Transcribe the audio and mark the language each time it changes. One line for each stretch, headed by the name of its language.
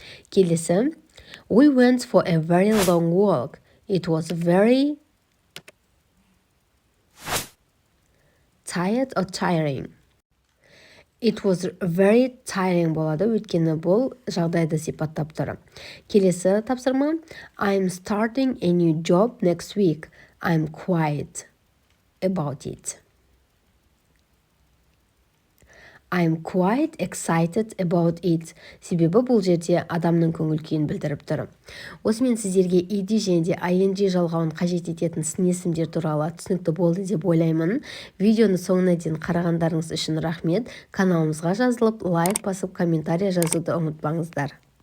Kazakh: Келесі.
English: We went for a very long walk. It was very tired or tiring. It was very tiring
Kazakh: болады, өйткені бұл жағдайды сипаттап тұр. Келесі тапсырма.
English: I'm starting a new job next week. I'm quiet about it. I'm quite excited about it.
Kazakh: Себебі бұл жерде адамның көңіл күйін білдіріп тұр. Осымен сіздерге ed және де ing жалғауын қажет ететін сын есімдер туралы түсінікті болды деп ойлаймын. Видеоны соңына дейін қарағандарыңыз үшін рахмет. Каналымызға жазылып, лайк басып, комментарий жазуды ұмытпаңыздар.